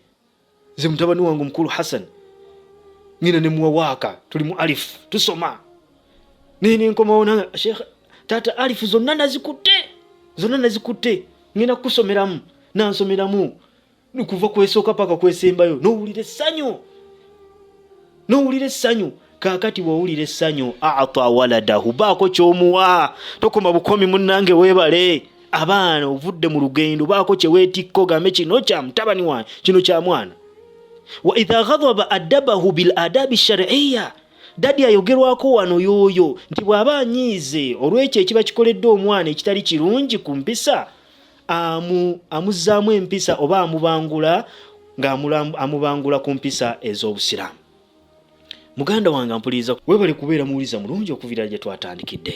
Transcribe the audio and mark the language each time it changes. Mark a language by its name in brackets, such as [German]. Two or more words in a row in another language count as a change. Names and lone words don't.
[Ganda] Nze mutabani wange omukulu Hassan ngina ne muwa waaka, tuli mu alifu tusoma, naye nenkomawo nange Sheikh taata alifu zonna nazikutte, ngina kusomeramu, nansomeramu kuva kwesooka paka kwesembayo, n'owulira essanyu. Kakati bw'owulira essanyu, [Arabic] أعطى ولده, [Ganda] baako ky'omuwa, tokoma bukomi munnange, weebale. Abaana ovudde mu lugendo, baako kye weetikko, gambe kino kya mutabani wange, kino kya mwana. [Arabic] وإذا غضب أدبه بالآداب الشرعية, [Ganda] dadi ayogerwako wano yooyo nti bw'aba anyiize olw'ekyo ekiba kikoledde omwana ekitali kirungi ku mpisa, amuzzaamu empisa oba amubangula, amubangula ku mpisa ez'obusiraamu. Muganda wange mpuliriza, weebale kubeera muwuliza mulungi okuviira gye twatandikidde.